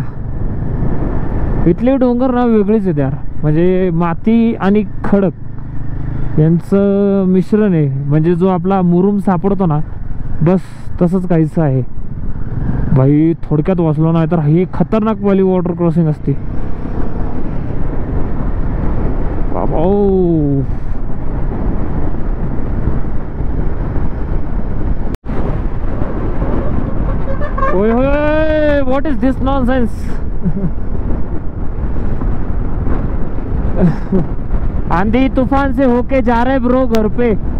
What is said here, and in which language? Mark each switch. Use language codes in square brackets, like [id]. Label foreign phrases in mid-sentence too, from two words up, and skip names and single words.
[mr] इथले डोंगर ना वेगळीच आहेत यार. म्हणजे माती आणि खडक यांचं मिश्रण आहे. म्हणजे जो आपला मुरुम सापडतो ना बस तसंच काहीच आहे भाई. थोडक्यात वाचलो नाही तर ही [hi] खतरनाक वाली [en] water crossing [mr] असते बाबा. ओए होए, [en] what is this nonsense? [hi] आंधी तूफान से होके जा रहे ब्रो घर पे.